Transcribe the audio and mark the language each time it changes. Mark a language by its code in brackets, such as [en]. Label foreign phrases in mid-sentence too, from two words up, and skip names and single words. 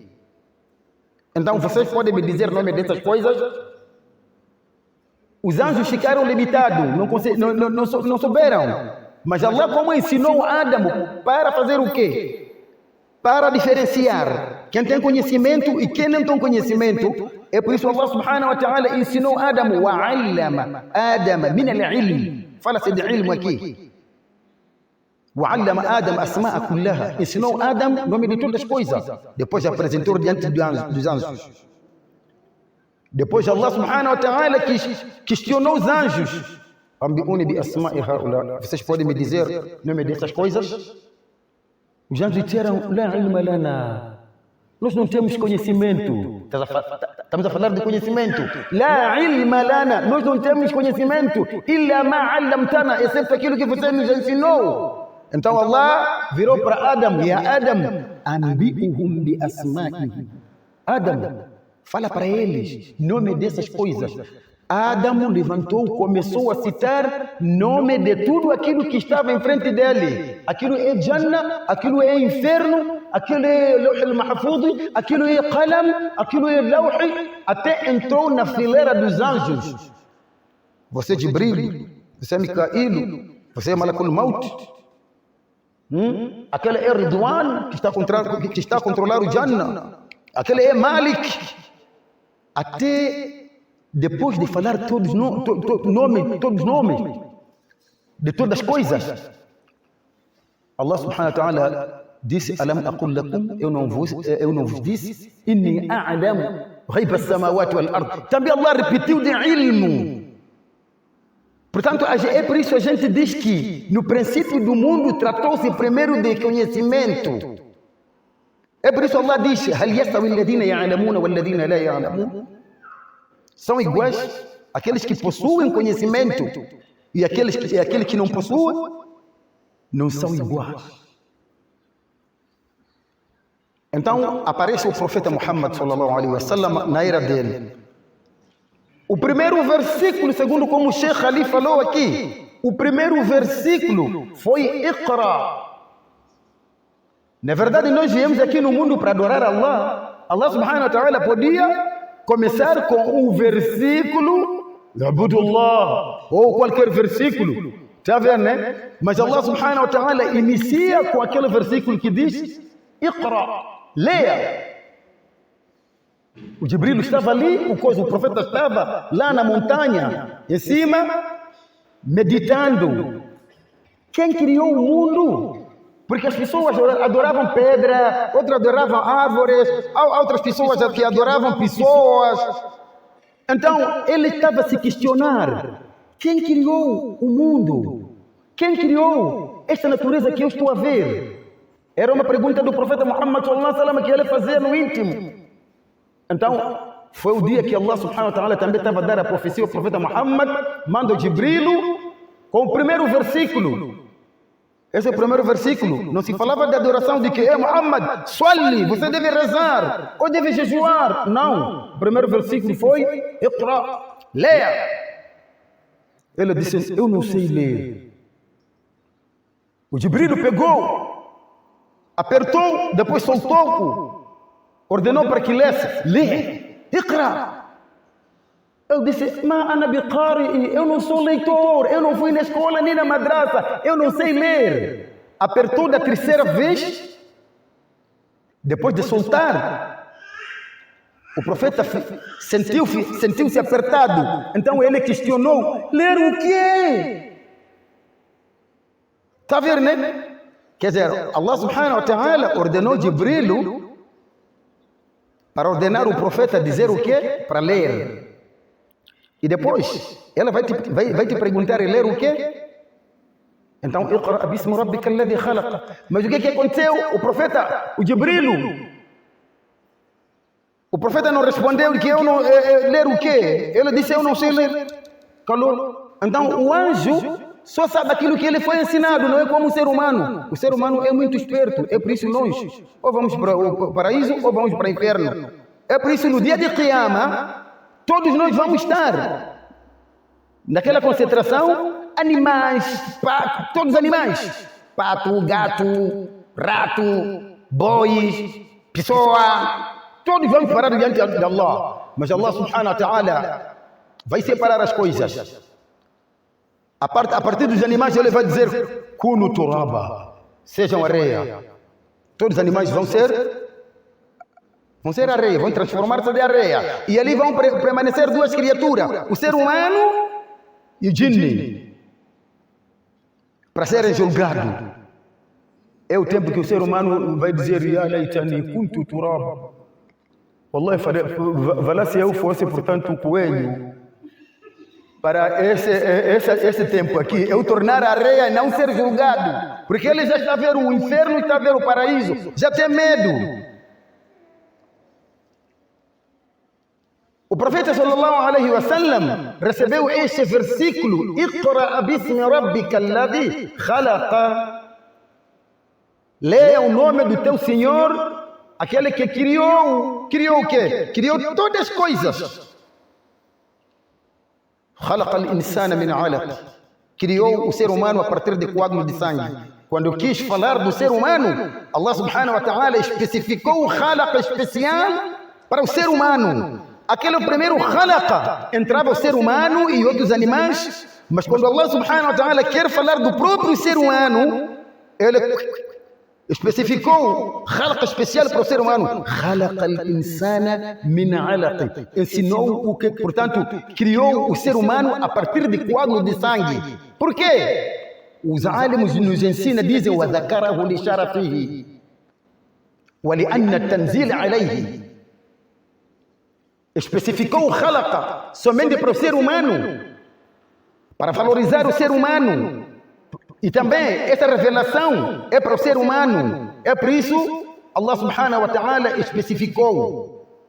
[pt] Então vocês podem me dizer o nome dessas coisas? Os anjos ficaram limitados, não souberam. Mas Allah, como ensinou Adam para fazer o quê? Para diferenciar quem tem conhecimento e quem não tem conhecimento. É por isso [ar] الله سبحانه وتعالى ensinou Adam: وعلم آدم من العلم. [pt] Fala-se de ilmo aqui. [ar] وعلم آدم الأسماء كلها. [pt] Ensinou Adam o nome de todas as coisas. Depois apresentou diante dos anjos. Depois Allah [ar] سبحانه وتعالى [pt] questionou os anjos: [ar] أنبئوني بأسماء هؤلاء. [pt] Vocês podem me dizer o nome dessas coisas? Os anjos disseram: [ar] لا علم لنا. [pt] Nós não temos conhecimento. Estamos a falar de conhecimento. [ar] لا علم لنا. [pt] Nós não temos conhecimento. [ar] إلا ما علمتنا. [pt] Exceto aquilo que você nos ensinou. Então Allah virou para Adam: [ar] يا آدم أنبئهم بأسمائهم. [pt] Adam, fala para eles nome dessas coisas. Adam levantou, começou a citar nome de tudo aquilo que estava em frente dele. Aquilo é Jannah, aquilo é inferno, aquilo é Lawh al-Mahfuz, aquilo é Qalam, aquilo é Lawh, até entrou na fileira dos anjos. Você é Jibril, você é Mikail, você é Malakul Maut. Aquele é Ridwan, que está a controlar o Jannah. Aquele é Malik. Até depois de falar todos os nomes de todas as coisas, [ar] الله سبحانه وتعالى disse: ألم أقل لكم, [pt] eu não vos disse, [ar] إني أعلم غيب السماوات والأرض. [pt] Também Allah repetiu de ilmo. Portanto, é por isso a gente diz que no princípio do mundo tratou-se primeiro de conhecimento. É por isso Allah diz: [ar] هل يستوي الذين يعلمون والذين لا يعلمون? [pt] São iguais aqueles que possuem conhecimento e aqueles que não possuem, não são iguais. Então aparece o profeta Muhammad [ar] صلى الله عليه وسلم [pt] na era dele. O primeiro versículo, segundo como o Sheikh Ali falou aqui, o primeiro versículo foi Iqra. Na verdade, nós viemos aqui no mundo para adorar Allah. Allah [ar] سبحانه وتعالى [pt] podia começar com o versículo Abudullah, ou qualquer versículo. Está vendo, né? Mas Allah [ar] سبحانه وتعالى [pt] inicia com aquele versículo que diz Iqra, leia. O Jibril estava ali, o profeta estava lá na montanha, em cima, meditando. Quem criou o mundo? Porque as pessoas adoravam pedra, outras adoravam árvores, outras pessoas que adoravam pessoas. Então, ele estava a se questionar. Quem criou o mundo? Quem criou esta natureza que eu estou a ver? Era uma pergunta do profeta Muhammad [ar] صلى الله عليه وسلم [pt] que ele fazia no íntimo. Então, foi o dia que Allah [ar] سبحانه وتعالى [pt] também estava a dar a profecia ao profeta Muhammad, manda o Jibril com o primeiro versículo. Esse é o primeiro versículo. Não se falava de adoração de que, Muhammad, salli, você deve rezar, ou deve jejuar. Não. O primeiro versículo foi, Iqra, leia. Ele disse, eu não sei ler. O Jibril pegou, apertou, depois soltou, ordenou para que lesse. Lê, Iqra. Eu disse, [ar] ما أنا بقارئ, [pt] eu não sou leitor, eu não fui na escola nem na madraça, eu não sei ler. Apertou da terceira vez, depois de soltar, o profeta sentiu-se apertado. Então ele questionou, ler o quê? Está a ver, né? Quer dizer, Allah [ar] سبحانه وتعالى [pt] ordenou Jibril para ordenar o profeta a dizer o quê? Para ler. E depois, ela vai te perguntar e ler o quê? Então, [ar] اقرأ باسم ربك الذي خلق. [pt] Mas o que aconteceu? O profeta, o Jibril, o profeta não respondeu que eu não ler o quê? Ele disse, eu não sei ler. Calou. Então, o anjo só sabe aquilo que ele foi ensinado, não é como o ser humano. O ser humano é muito esperto, é por isso nós, ou vamos para o paraíso ou vamos para o inferno. É por isso no dia de Qiyamah, todos nós vamos estar naquela concentração, animais, todos os animais, pato, gato, rato, bois, pessoa, todos vamos parar diante de Allah. Mas Allah [ar] سبحانه وتعالى [pt] vai separar as coisas. A partir dos animais ele vai dizer, [ar] كونوا ترابا, [pt] sejam areia. Todos os animais vão ser areia, vão transformar-se de areia. E ali vão permanecer duas criaturas, o ser humano e o jinni, para serem julgados. É o tempo que o ser humano vai dizer, [ar] يا ليتني كنت ترابا. [pt] Wallahi, valá se eu fosse, portanto, um coelho. Para esse tempo aqui, eu tornar a areia e não ser julgado. Porque ele já está a ver o inferno e está a ver o paraíso. Já tem medo. O profeta [ar] صلى الله عليه وسلم [pt] recebeu este versículo, [ar] اقرأ باسم ربك الذي خلق. [pt] Leia o nome do teu Senhor, aquele que criou o quê? Criou todas as coisas. [ar] خلق الإنسان من علق. [pt] Criou o ser humano a partir de coágulo de sangue. Quando quis falar do ser humano, Allah [ar] سبحانه وتعالى [pt] especificou o khalaqa especial para o ser humano. Aquele primeiro khalaqa entrava o ser humano e outros animais, mas quando Allah [ar] سبحانه وتعالى [pt] quer falar do próprio ser humano, ele especificou khalaqa especial para o ser humano. [ar] خلق الإنسان من علق. [pt] Ensinou o que, portanto, criou o ser humano a partir de coágulo de sangue. Por quê? Os alimos nos ensinam, dizem, [ar] وذكره لشرفه ولأن التنزيل عليه. [pt] Especificou o khalaqa somente para o ser humano, para valorizar o ser humano. E também essa revelação é para o ser humano. É por isso Allah [ar] سبحانه وتعالى [pt] especificou.